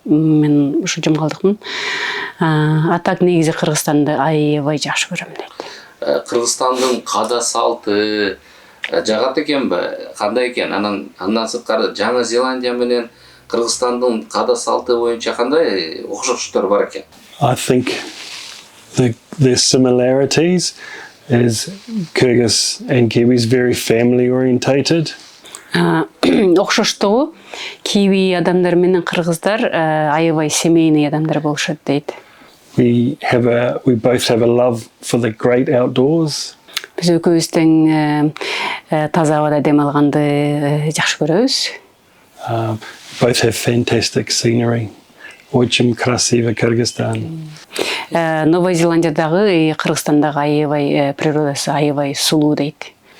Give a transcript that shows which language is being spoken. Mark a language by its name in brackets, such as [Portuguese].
[Kyrgyz] Мен ушу Жумгалдыкмын. А так негизи Кыргызстанды аябай жакшы көрөм дейт. Кыргызстандын када салты жагат экенби? Кандай экен? Андан сырткары Жаңы Зеландия менен Кыргызстандын када салты боюнча кандай окшоштуктар бар экен? [English] I think the similarities is Kyrgyz and Kiwis very family orientated. [Kyrgyz] Окшоштугу киви адамдар менен кыргыздар аябай семейный адамдар болушат дейт. [English] We both have a love for the great outdoors. [Kyrgyz] Биз экөөбүз тең таза абада дем алганды жакшы көрөбүз. [English] Both have fantastic scenery. [Russian] Очень красиво Кыргызстан. [Kyrgyz] Новая Зеландиядагы, Кыргызстандагы аябай природасы аябай сулуу дейт.